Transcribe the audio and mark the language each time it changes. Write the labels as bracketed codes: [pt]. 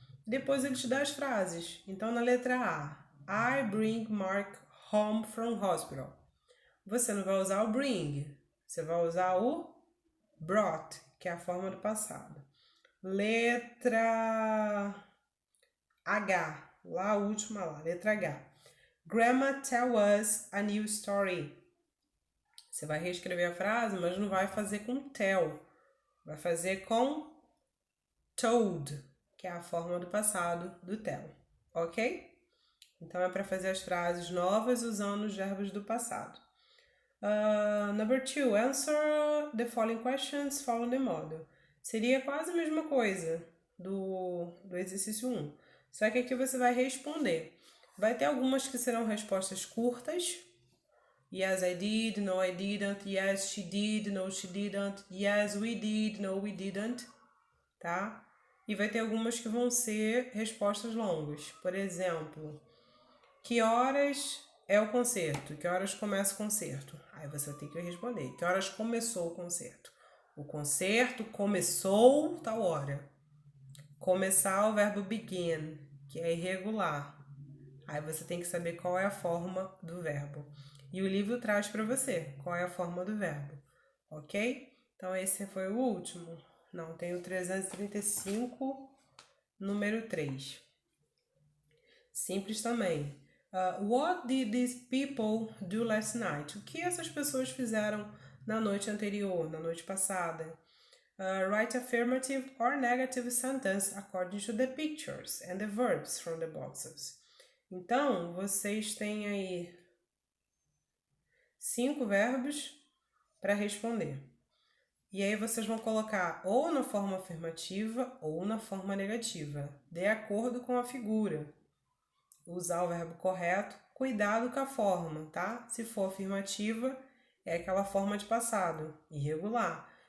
[pt] Depois ele te dá as frases. Então, na letra A, [en] I bring Mark home from hospital. [pt] Você não vai usar o bring, você vai usar o brought, que é a forma do passado. Letra H, lá a última lá, letra H. [en] Grandma tell us a new story. [pt] Você vai reescrever a frase, mas não vai fazer com tell. Vai fazer com told, que é a forma do passado do tell. Ok? Então, é para fazer as frases novas usando os verbos do passado. [en] Number 2. Answer the following questions following the model. [pt] Seria quase a mesma coisa do exercício 1. Só que aqui você vai responder. Vai ter algumas que serão respostas curtas. [en] Yes, I did. No, I didn't. Yes, she did. No, she didn't. Yes, we did. No, we didn't. Tá? [pt] E vai ter algumas que vão ser respostas longas. Por exemplo, que horas é o concerto? Que horas começa o concerto? Aí você vai ter que responder. Que horas começou o concerto? O concerto começou tal hora. Começar o verbo begin, que é irregular. Aí você tem que saber qual é a forma do verbo. E o livro traz para você qual é a forma do verbo. Ok? Então esse foi o último. Não, tem o 335, número 3. Simples também. [en] What did these people do last night? [pt] O que essas pessoas fizeram na noite anterior, na noite passada? [en] Write affirmative or negative sentence according to the pictures and the verbs from the boxes. [pt] Então, vocês têm aí 5 verbos para responder. E aí vocês vão colocar ou na forma afirmativa ou na forma negativa, de acordo com a figura. Usar o verbo correto, cuidado com a forma, tá? Se for afirmativa, é aquela forma de passado, irregular.